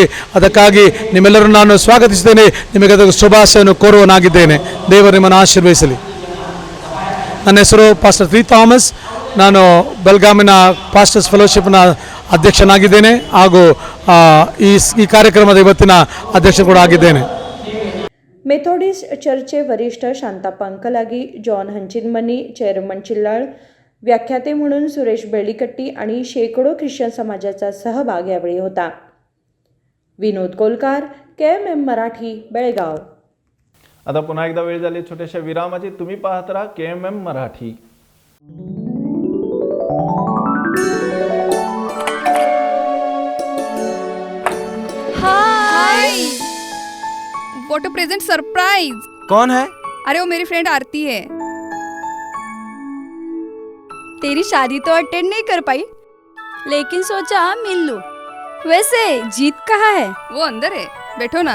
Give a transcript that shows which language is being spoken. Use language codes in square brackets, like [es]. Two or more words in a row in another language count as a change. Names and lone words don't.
[kn] ಅದಕ್ಕಾಗಿ ನಿಮ್ಮೆಲ್ಲರೂ ನಾನು ಸ್ವಾಗತಿಸುತ್ತೇನೆ. ನಿಮಗೆ ಅದಕ್ಕೆ ಶುಭಾಶಯನ್ನು ಕೋರುವನಾಗಿದ್ದೇನೆ. ದೇವರು ನಿಮ್ಮನ್ನು ಆಶೀರ್ವದಿಸಲಿ. ನನ್ನ ಹೆಸರು ಪಾಸ್ಟರ್ ತ್ರೀ ಥಾಮಸ್. ನಾನು ಬೆಲ್ಗಾಮಿನ ಪಾಸ್ಟರ್ಸ್ ಫೆಲೋಶಿಪ್ನ ಅಧ್ಯಕ್ಷನಾಗಿದ್ದೇನೆ ಹಾಗೂ ಈ ಕಾರ್ಯಕ್ರಮದ ಇವತ್ತಿನ ಅಧ್ಯಕ್ಷ ಕೂಡ ಆಗಿದ್ದೇನೆ. [mr] मेथोडिस्ट चर्चचे वरिष्ठ शांताप्पा अंकलागी, जॉन हंचिनमनी, चेअरमन चिल्लाळ, व्याख्याते म्हणून सुरेश बेळीकट्टी आणि शेकडो ख्रिश्चन समाजाचा सहभाग यावेळी होता. विनोद कोलकार, KMM मराठी, बेळगाव. आता पुन्हा एकदा वेळ झाली छोट्याशा विरामाची. तुम्ही पाहत राहा KMM मराठी. [en] हाय, what a present surprise. [hi] कौन है? अरे वो मेरी फ्रेंड आरती है. तेरी शादी तो अटेंड नहीं कर पाई, लेकिन सोचा मिल लूं. वैसे जीत कहाँ है? वो अंदर है, बैठो ना.